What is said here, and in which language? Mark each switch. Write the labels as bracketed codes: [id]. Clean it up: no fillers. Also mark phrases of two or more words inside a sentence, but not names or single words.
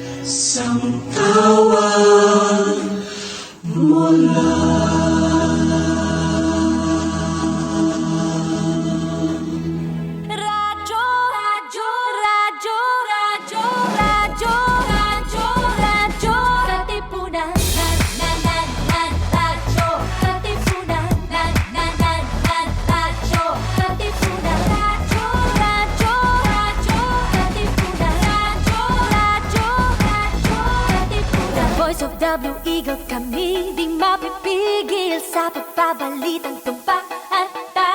[tl] Isang tawag mula Radyo, radyo, radyo, radyo, radyo, radyo, radyo, Katipunan, radyo, Katipunan, radyo, Katipunan, radyo, radyo, radyo, Katipunan, radyo, Katipunan. [en] The voice of [tl] W Eagle kami, di mapipigil sa pagbabalitang tumpaan.